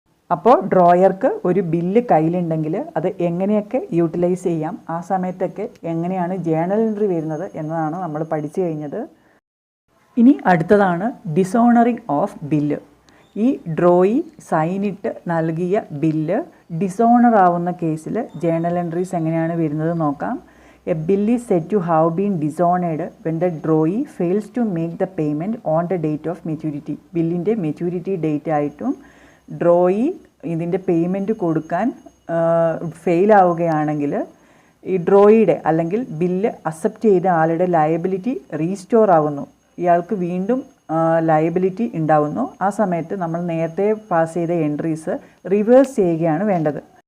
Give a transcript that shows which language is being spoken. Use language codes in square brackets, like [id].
[ml] അപ്പോൾ ഡ്രോയർക്ക് ഒരു ബില്ല് കയ്യിലുണ്ടെങ്കിൽ അത് എങ്ങനെയൊക്കെ യൂട്ടിലൈസ് ചെയ്യാം, ആ സമയത്തൊക്കെ എങ്ങനെയാണ് ജേണൽ എൻട്രി വരുന്നത് എന്നതാണ് നമ്മൾ പഠിച്ചു കഴിഞ്ഞത്. ഇനി അടുത്തതാണ് ഡിസോണറിങ് ഓഫ് ബില്ല്. ഈ ഡ്രോയി സൈനിട്ട് നൽകിയ ബില്ല് ഡിസോണർ ആവുന്ന കേസിൽ ജേണൽ എൻട്രീസ് എങ്ങനെയാണ് വരുന്നത് നോക്കാം. [en] A bill is said to have been dishonored when the drawee fails to make the payment on the date of maturity. [ml] ബില്ലിൻ്റെ മെച്യൂരിറ്റി ഡേറ്റ് ആയിട്ടും drawee ഇതിൻ്റെ പേയ്മെൻറ്റ് കൊടുക്കാൻ ഫെയിൽ ആവുകയാണെങ്കിൽ ഈ ഡ്രോയിയുടെ അല്ലെങ്കിൽ ബില്ല് അക്സെപ്റ്റ് ചെയ്ത ആളുടെ ലയബിലിറ്റി റീസ്റ്റോർ ആവുന്നു. ഇയാൾക്ക് വീണ്ടും ലയബിലിറ്റി ഉണ്ടാവുന്നു. ആ സമയത്ത് നമ്മൾ നേരത്തെ പാസ് ചെയ്ത എൻട്രീസ് റിവേഴ്സ് ചെയ്യുകയാണ് വേണ്ടത്.